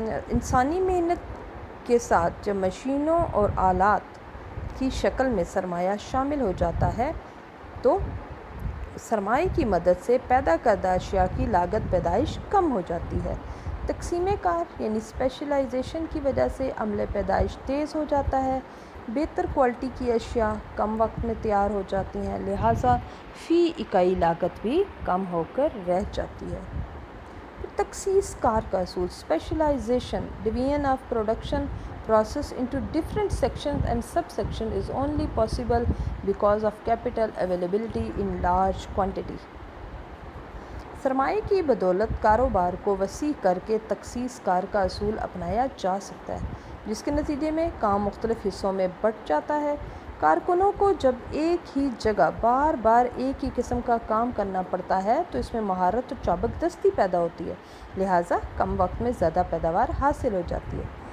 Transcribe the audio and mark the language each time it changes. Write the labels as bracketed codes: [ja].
[ur] انسانی محنت کے ساتھ جب مشینوں اور آلات کی شکل میں سرمایہ شامل ہو جاتا ہے تو سرمایہ کی مدد سے پیدا کردہ اشیاء کی لاگت پیدائش کم ہو جاتی ہے. تقسیم کار یعنی اسپیشلائزیشن کی وجہ سے عملِ پیدائش تیز ہو جاتا ہے. بہتر کوالٹی کی اشیاء کم وقت میں تیار ہو جاتی ہیں، لہٰذا فی اکائی لاگت بھی کم ہو کر رہ جاتی ہے. تخصیص کار کا اصول. [en] Specialization division of production process into different sections and subsections is only possible because of capital availability in large quantity. [ur] سرمایہ کی بدولت کاروبار کو وسیع کر کے تخصیص کار کا اصول اپنایا جا سکتا ہے. جس کے نتیجے میں کام مختلف حصوں میں بٹ جاتا ہے۔ کارکنوں کو جب ایک ہی جگہ بار بار ایک ہی قسم کا کام کرنا پڑتا ہے تو اس میں مہارت اور چابک دستی پیدا ہوتی ہے، لہٰذا کم وقت میں زیادہ پیداوار حاصل ہو جاتی ہے۔